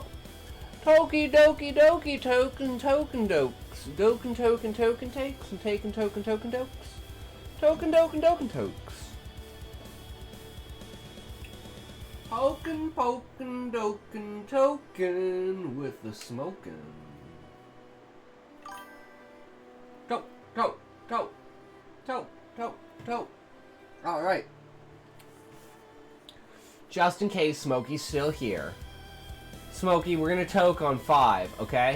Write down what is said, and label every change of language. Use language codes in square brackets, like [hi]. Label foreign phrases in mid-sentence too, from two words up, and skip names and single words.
[en] Toki Doki Doki Token Dokes. Doken Token Token Takes and Taken Token Token Dokes. Token Doken Doken Tokes. Pokin' Pokin' Doken Token with the smokin'. Toke, toke, toke, toke, toke, toke. Alright. Just in case Smokey's still here. Smokey, we're gonna toke on 5, okay?